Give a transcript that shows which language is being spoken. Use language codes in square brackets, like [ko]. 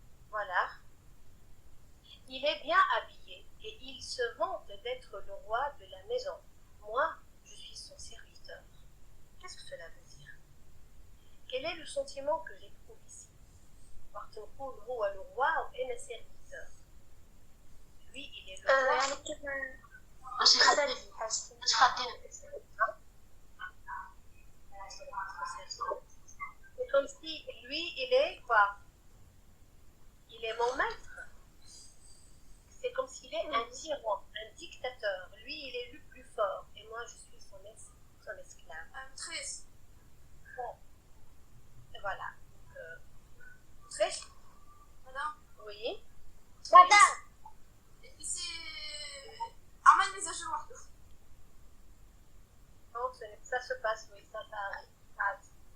[fr] Voilà. Il est bien habillé et il se vante d'être le roi de la maison. Moi, je suis son serviteur. Qu'est-ce que cela veut dire? Quel est le sentiment que j'éprouve ici? [ar] وقت نقول هو [fr] le roi [ar] وأنا serviteur. [fr] Lui, il est le roi. C'est comme si lui, il est quoi? Il est mon maître. C'est comme s'il est un tyran, un dictateur. Lui, il est le plus fort et moi, je suis son esclave. Triste. Bon. Et voilà. Très. Madame. Oui. Madame. Ici, [ar] عمل مزاج لوحده. [fr] Donc, ça se passe, oui, ça arrive.